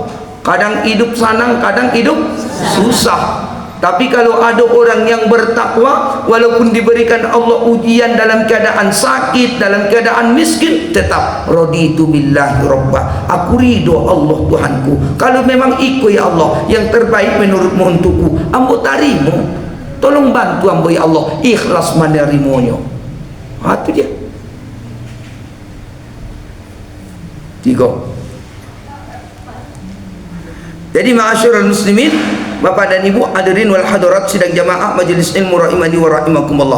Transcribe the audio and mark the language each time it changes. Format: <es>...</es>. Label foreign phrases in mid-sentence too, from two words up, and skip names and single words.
<id>Kadang hidup senang, kadang hidup susah. Tapi kalau ada orang yang bertakwa, walaupun diberikan Allah ujian dalam keadaan sakit, dalam keadaan miskin, tetap</id> <ar>رضيت بالله ربا,</ar> <id>aku ridho Allah Tuhanku. Kalau memang ikut ya Allah yang terbaik menurutmu untukku,</id> <min>ambo tarimo.</min> <id>Tolong bantu ambo ya Allah, ikhlas menerimanya. Itu dia. 3. Jadi</id> <ar>معاشر المسلمين,</ar> <id>bapak dan ibu</id> <ar>الحاضرين والحاضرات</ar> <id>sidang jamaah majelis ilmu</id> <ar>رحمني ورحمكم الله.</ar>